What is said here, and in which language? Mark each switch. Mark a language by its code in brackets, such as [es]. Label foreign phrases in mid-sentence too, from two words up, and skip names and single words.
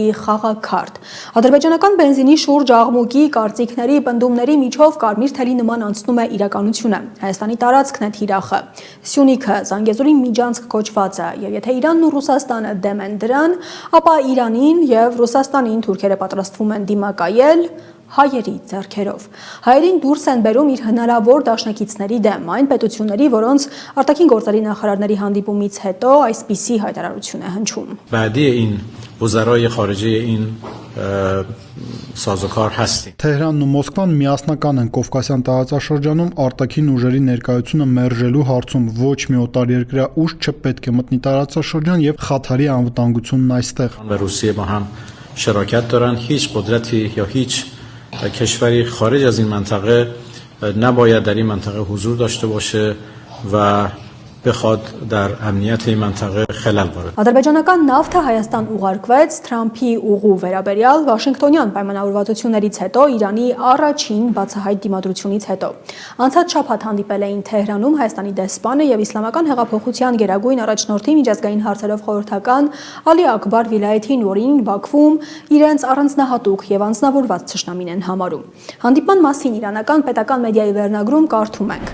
[hy] խաղաքարտ։ Ադրբեջանական բենզինի շուրջ աղմուկի, կարծիքների, պնդումների միջով կարմիր թելի նման անցնում է իրականությունը։ Հայաստանի տարածքն է թիրախը, Սյունիքը, Զանգեզուրի միջանցք կոչվածը, եւ եթե Իրանն ու Ռուսաստանը դեմ են դրան, ապա Իրանին եւ Ռուսաստանին թուրքերը պատրաստվում են դիմակայել հայերի ձեռքերով։ Հայերին դուրս են բերում իր հնարավոր դաշնակիցների դեմ, այն պետությունների, որոնց արտաքին գործերի նախարարների հանդիպումից հետո այսպիսի հայտարարություն է հնչում։ [fa] بعدی این وزرای خارجه این سازوکار هستیم. [hy] Թեհրանն ու Մոսկվան միասնական են Կովկասյան տարածաշրջանում արտաքին ուժերի ներկայությունը մերժելու հարցում։ Ոչ մի օտարերկրյա ուժ չպետք է մտնի տարածաշրջան եւ խաթարի անվտանգությունն այստեղ։ [fa] و روسیه با هم شراکت دارن. هیچ قدرتی یا هیچ کشوری خارج از این منطقه نباید در این منطقه حضور داشته باشه و بخواد در امنیت این منطقه خلل وارد. [hy] Ադրբեջանական նավթը Հայաստան ուղարկվեց Թրամփի ուղու վերաբերյալ Վաշինգտոնյան պայմանավորվածություններից հետո Իրանի առաջին բացահայտ դիմադրությունից հետո։ Անցած շաբաթ հանդիպել էին Թեհրանում Հայաստանի դեսպանը եւ Իսլամական հեղափոխության գերագույն առաջնորդի միջազգային հարցերով խորհրդական Ալի Ակբար Վիլայեթին, որին Բաքվում իրենց առանձնահատուկ եւ անձնավորված ճշնամին են համարում։ Հանդիպման մասին իրանական պետական մեդիայի վերնագրում կարդում ենք.